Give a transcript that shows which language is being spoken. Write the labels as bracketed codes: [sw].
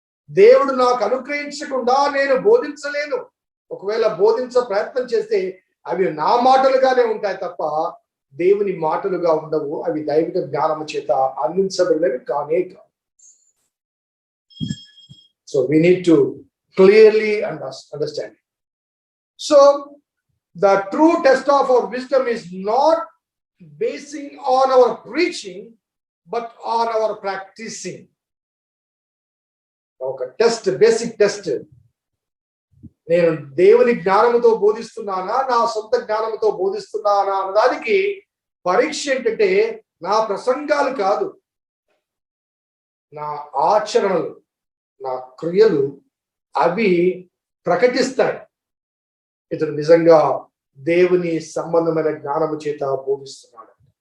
[te] దేవుడు నాకు అనుగ్రహించకుండా నేను బోధించలేను. ఒకవేళ బోధించ ప్రయత్నం చేస్తే అవి నా మాటలుగానే ఉంటాయి తప్ప దేవుని మాటలుగా ఉండవు. అవి దైవిక జ్ఞానము చేత అందించబడినవి కానే కాదు. [en] So we need to clearly understand. So the true test of our wisdom is not basing on our preaching but on our practicing. [te] ఒక టెస్ట్, బేసిక్ టెస్ట్. నేను దేవుని జ్ఞానముతో బోధిస్తున్నానా, నా సొంత జ్ఞానముతో బోధిస్తున్నానా అన్నదానికి పరీక్ష ఏంటంటే నా ప్రసంగాలు కాదు, నా ఆచరణలు, నా క్రియలు అవి ప్రకటిస్తాయి ఇతడు నిజంగా దేవుని సంబంధమైన జ్ఞానము చేత బోధిస్తున్నాడు.